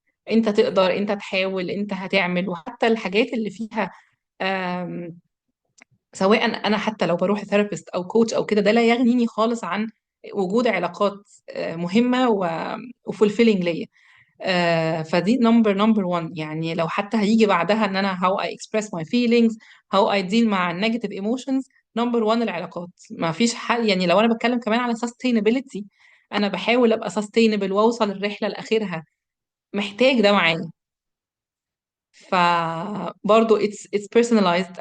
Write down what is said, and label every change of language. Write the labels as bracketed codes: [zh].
[ar] انت تقدر، انت تحاول، انت هتعمل. وحتى الحاجات اللي فيها سواء انا حتى لو بروح ثيرابيست او كوتش او كده، ده لا يغنيني خالص عن وجود علاقات مهمة وفولفيلينج ليا. فدي نمبر 1 يعني. لو حتى هيجي بعدها ان انا [en] how I express my feelings, how I deal [ar] مع [en] negative emotions، [ar] نمبر 1 العلاقات. ما فيش حل يعني. لو انا بتكلم كمان على sustainability، انا بحاول ابقى sustainable واوصل الرحلة لاخرها، محتاج ده معايا. [en] فبرضه it's personalized.